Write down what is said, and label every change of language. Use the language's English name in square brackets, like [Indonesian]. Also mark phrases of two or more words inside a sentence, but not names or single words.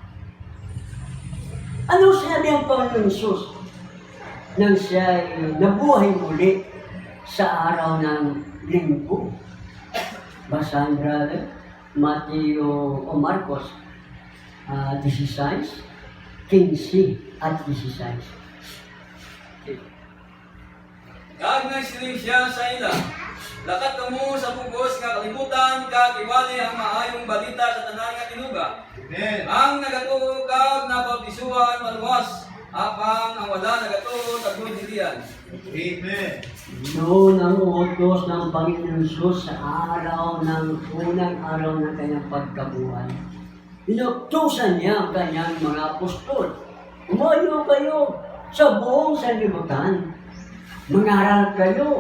[Filipino] Ano sabi ang Panginoon Isus nang siya nabuhay muli sa araw ng linggo? Basahin brother, Mateo o Marcos 16, 15 at 16. [Hiligaynon] Kag nagsiling siya sa ila, lakat kamo sa pugos nga kalibutan, kag iwali ang maayong balita sa tanan nga tinuga. Amen. Ang nagatuo kag nabautisuhan maluwas, apang ang wala nagatuo tagod dilian. Amen. [Filipino] Noon ang utos ng Panginoon Isus sa unang araw ng kanyang pagkabuhay. Inutusan niya ang kanyang mga apostol. Umayo kayo sa buong sanlibutan. Mangaral kayo.